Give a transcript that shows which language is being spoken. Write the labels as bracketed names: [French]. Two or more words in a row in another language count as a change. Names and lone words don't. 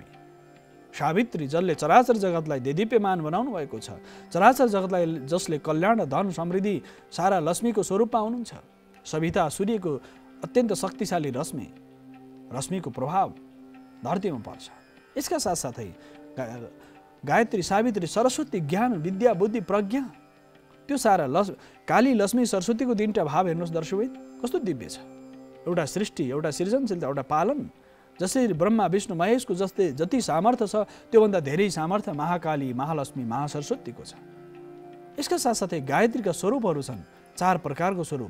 [Nepali] सावित्री जसले चराचर जगतलाई देदीप्यमान बनाउनु भएको छ, चराचर जगतलाई जसले कल्याण, धन, समृद्धि, सारा लक्ष्मीको स्वरूपमा हुनुहुन्छ। सविता सूर्यको अत्यन्त शक्तिशाली रश्मिको प्रभाव धरतीमा पर्छ। यसका साथसाथै गायत्री, सावित्री, सरस्वती ज्ञान, विद्या, बुद्धि, प्रज्ञा, त्यो सारा काली, लक्ष्मी, सरस्वतीको 3टा भाव हेर्नुहोस् दर्शकवृन्द, कस्तो दिव्य छ। एउटा सृष्टि, एउटा सृजनशीलता, एउटा पालन। जसरी ब्रह्मा, विष्णु, महेशको जति सामर्थ्य छ त्योभन्दा धेरै सामर्थ्य महाकाली, महालक्ष्मी, महासरस्वतीको छ। यसका साथसाथै गायत्रीका स्वरूपहरू छन्, 4 प्रकारको स्वरूप।